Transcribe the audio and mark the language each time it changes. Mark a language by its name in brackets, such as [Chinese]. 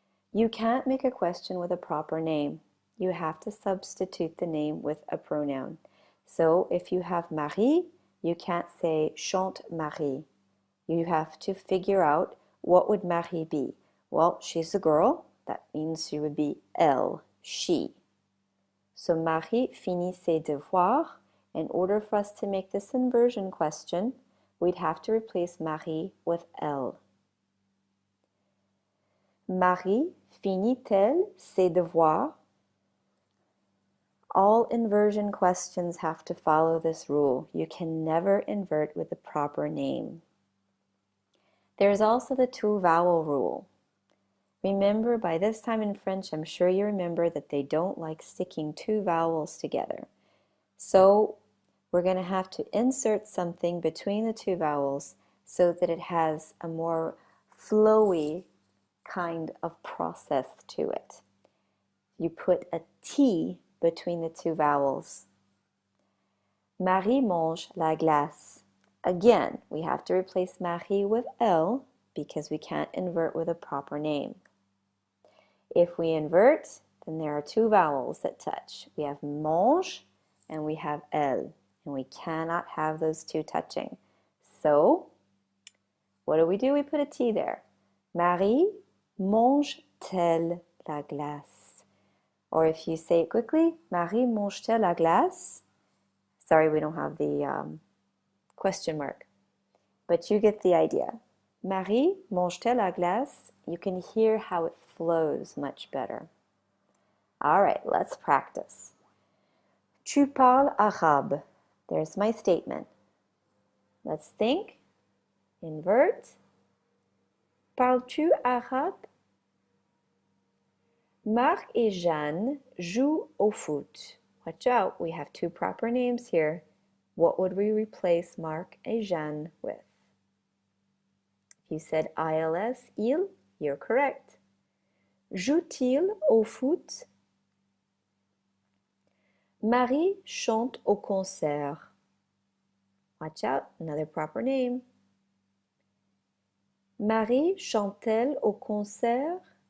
[English] You can't make a question with a proper name. You have to substitute the name with a pronoun. So if you have Marie, you can't say [French] chante Marie. [English] You have to figure out what would Marie be. Well, she's a girl. That means she would be elle, she. [French] So Marie finit ses devoirs. [English] In order for us to make this inversion question, we'd have to replace Marie with elle. [French] Marie finit-elle ses devoirs? [English] All inversion questions have to follow this rule. You can never invert with the proper name. There's also the 2-vowel rule. Remember, by this time in French, I'm sure you remember that they don't like sticking 2 vowels together. So we're going to have to insert something between the 2 vowels so that it has a more flowy kind of process to it. You put a T between the 2 vowels. [French] Marie mange la glace. [English] Again, we have to replace Marie with elle because we can't invert with a proper name. If we invert, then there are two vowels that touch. We have mange and we have elle, and we cannot have those two touching. So, what do? We put a T there. [French] Marie mange-t-elle la glace? [English] Or if you say it quickly, [French] Marie mange-t-elle la glace? [English] Sorry, we don't have the question mark, but you get the idea. [French] Marie mange-t-elle la glace? [English] You can hear how it flows much better. All right, let's practice. [French] Tu parles arabe. [English] There's my statement. Let's think. Invert. [French] Parles-tu arabe? Marc et Jeanne jouent au foot. [English] Watch out, we have two proper names here. What would we replace Marc et Jeanne with? If you said ILS, il, you're correct. [French] Joue-t-il au foot? Marie chante au concert. [English] Watch out, another proper name. [French] Marie chante-t-elle au concert?